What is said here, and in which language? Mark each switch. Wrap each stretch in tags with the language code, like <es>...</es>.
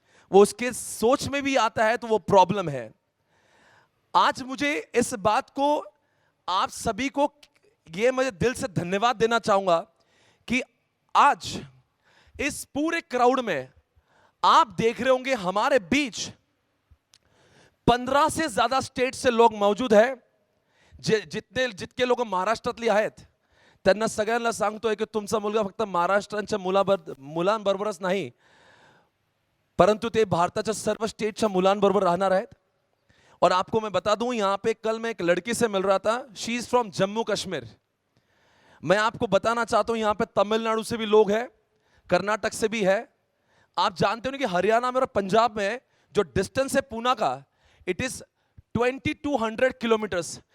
<hi>वो उसके सोच में भी आता है तो वो प्रॉब्लम है। आज मुझे इस बात को, आप सभी को ये मैं दिल से धन्यवाद देना चाहूंगा कि आज इस पूरे क्राउड में आप देख रहे होंगे हमारे बीच 15 से ज्यादा स्टेट से लोग मौजूद हैं।</hi> <mr>जितके लोक महाराष्ट्रातली आहेत त्यांना सगळ्यांना सांगतोय की तुमचा मुलगा फक्त महाराष्ट्राच्या मुलांबरोबरच नाही, परंतु ते भारताच्या सर्व स्टेटच्या मुलांबरोबर राहणार आहेत।</mr> <hi>और आपको मैं बता दूं, यहां पे कल मैं एक लड़की से मिल रहा था,</hi> <en>She is from Jammu Kashmir.</en> <hi>मैं आपको बताना चाहता हूं यहां पे तमिलनाडु से भी लोग हैं, कर्नाटक से भी है। आप जानते हो कि हरियाणा में और पंजाब में जो डिस्टेंस है पूना का,</hi> <en>It is 2200 kilometres.</en>